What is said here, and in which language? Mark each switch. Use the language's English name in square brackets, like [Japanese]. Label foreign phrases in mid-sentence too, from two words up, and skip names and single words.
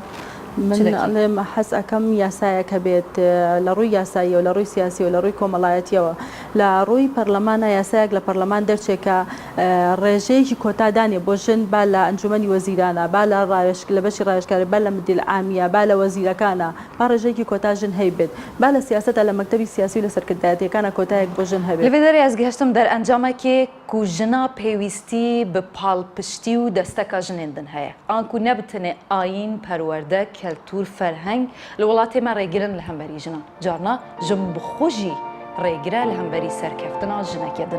[Central Kurdish] من ئەڵێم حەز ئەەکەم یاسایەکە بێت لە ڕووی یاسایی و لە ڕووی سیاسی و لە ڕووی کۆمەڵایەتیەوە لە ڕووی پەرلەمانە یاسایەک لە پەرلەمان دەرچێکە ڕێژەیەکی کۆتادانێ بۆ ژن با لە ئەنجومەنی وەزیرانە با لە لە بەشی ڕایشکاری با لە مدیل عامیە با لە وەزیرەکانە با ڕێژەیەکی کۆتا ژن هەیبێت با لە سیاسەتە لە مەکتەبی سیاسی و لە سەرکردایەتیەکانە کۆتایەک بۆ ژن هەبێت [Kurdish] لەوێ دەرێ ئەزگەهشتم دەرئەنجامێکێ ku jina pêwîstî bi palpiştî û desteka jinên din heye. An ku ne bitine ayîn, perwerde, keltûr, ferheng li welatê me rêgirin li hemberî jinan. Carna jin bi xwe jî rêgire li hemberî serkeftina jinekê din.